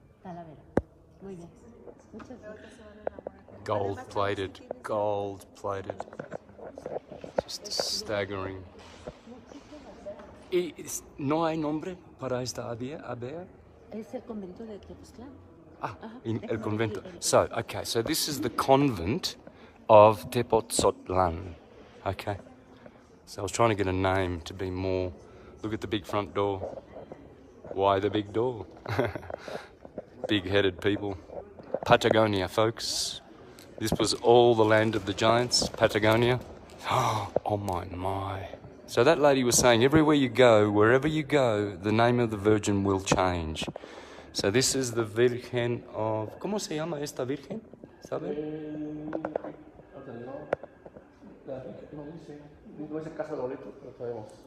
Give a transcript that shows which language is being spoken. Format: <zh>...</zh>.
<es>Talavera. Muy bien. Muchas gracias.</es> <en>Gold-plated, gold-plated. Just staggering.</en> <es>¿Y no hay nombre para esta abadía? Es el convento de Tepoztlán. El convento.</es> <en>So, okay, so this is the convent of TEPOTZOTLAN. Okay. So I was trying to get a name to be more. Look at the big front door. Why the big door? Big-headed people. Patagonia, folks. This was all the land of the giants, Patagonia. Oh my. So that lady was saying, everywhere you go, wherever you go, the name of the Virgin will change. So this is the Virgen of...</en> <es>¿Cómo se llama esta Virgen? ¿Sabe? No es el caso de Loreto, pero sabemos.</es>